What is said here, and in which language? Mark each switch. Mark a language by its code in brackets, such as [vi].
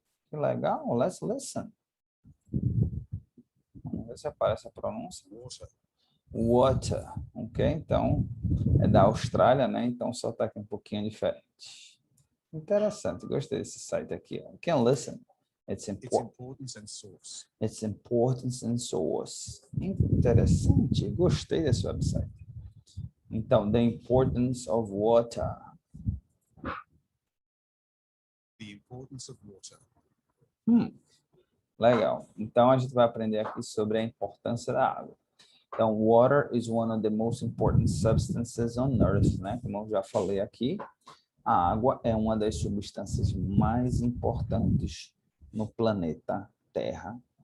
[pt] Que legal, [en] let's listen. [pt] Vamos ver se aparece a pronúncia. [en] Water, ok? [pt] Então, é da Austrália, né? Então, só está aqui um pouquinho diferente. Interessante, gostei desse site aqui. [en] You can listen. It's importance and source. It's importance and source. [pt] Interessante, gostei desse website. Então, [en] the importance of water. The importance of water. [pt] Legal. Então, a gente vai aprender aqui sobre a importância da água. [en] Então, water is one of the most important substances on Earth, né? [pt] Como eu já falei aqui, a água é uma das substâncias mais importantes no planeta Terra.